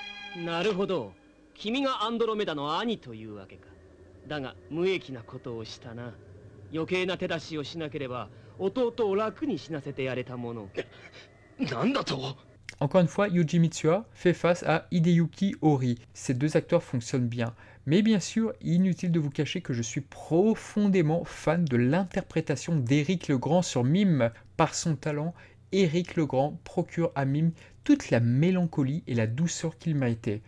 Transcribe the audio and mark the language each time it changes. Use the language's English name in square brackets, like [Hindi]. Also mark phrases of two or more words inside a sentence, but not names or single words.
[Japanese] なるほど。君がアンドロメダの兄というわけか。だが無益なことをしたな。余計な手出しをしなければ弟を楽に死なせてやれたもの。なんだと。 [French] Encore une fois, Yuji Mitsuya fait face à Hideyuki Hori. Ces deux acteurs fonctionnent bien. Mais bien sûr, inutile de vous cacher que je suis profondément fan de l'interprétation d'Éric Legrand sur Mime. Par son talent, Éric Legrand procure à Mime toute la mélancolie et la douceur qu'il méritait.